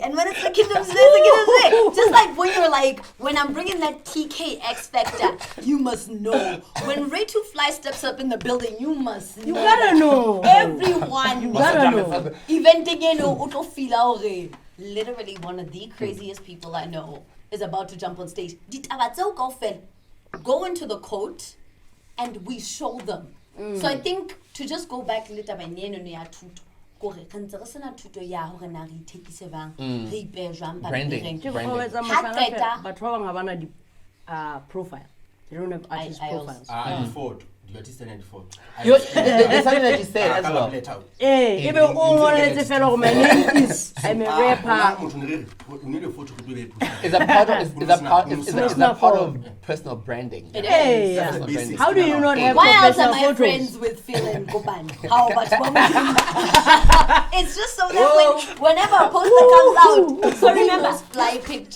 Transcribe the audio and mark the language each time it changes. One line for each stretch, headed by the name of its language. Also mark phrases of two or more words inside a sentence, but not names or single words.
English: And when it's the Kingdom's Day, it's the Kingdom's Day. Just like when you're like, when I'm bringing that TK X Factor, you must know. When Reitu Fly steps up in the building, you must know. You gotta know. Everyone You gotta know. Eventing literally one of the craziest people I know is about to jump on stage.
Southern Sotho: Ditaba tseo kaofela
English: go into the court and we show them. So I think to just go back
Southern Sotho: le taba eno ya thuto gore re ntse re sena thuto ya hore na re ithekise bang re ipe jwang
English: Branding. Qeta. But how long have profile? They don't have artist I also- profiles. Default. The artist and default. There's something that you said as well.
Southern Sotho: Eh, ebe o ngoletse fela hore
English: my name is I'm a rapper. Is that part of personal branding? It Hey, is. yeah. Personal branding. How do you not have Why else professional am I photos? friends with Phil and Koban? How much more? It's just so that whenever a poster comes out, so remember, fly picture.